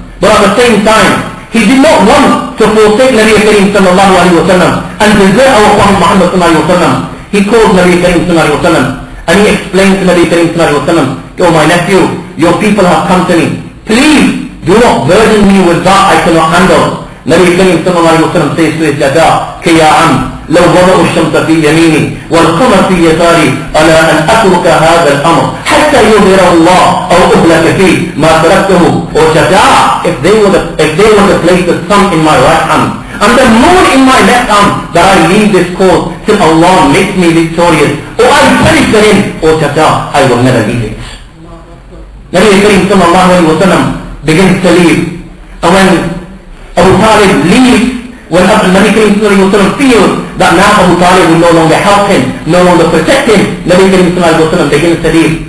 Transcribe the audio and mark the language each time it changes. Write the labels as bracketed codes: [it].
[en] But at the same time, he did not want to forsake Nabi Kareem sallallahu alayhi wa sallam and desert our Prophet Muhammad sallallahu alayhi wa sallam. He called Nabi Kareem sallallahu alayhi wa sallam, and he explained to Nabi Kareem sallallahu alayhi wa sallam, "Oh my nephew, your people have come to me. Please do not burden me with that I cannot handle." Nabi Kareem sallallahu alayhi wa sallam says to his dada, [ar] "Ki ya am, لو وضعوا الشمس في يميني والقمر في يساري ألا أن أترك هذا الأمر حتى يظهره الله أو أهلك فيه ما تركته." [en] Or Jada, if they were to place the sun in my right hand and the moon in my left hand, that I leave this cause till Allah makes me victorious, or I perish therein, or Jada, I will never leave it. Nabi Kareem sallallahu alayhi wa sallam begins to leave, and when Abu Talib leaves, when Nabi Kareem sallallahu alayhi wa sallam feels that now Abu Talib will no longer help him, no longer protect him, Nabi Kareem sallallahu alayhi wa sallam begins to leave.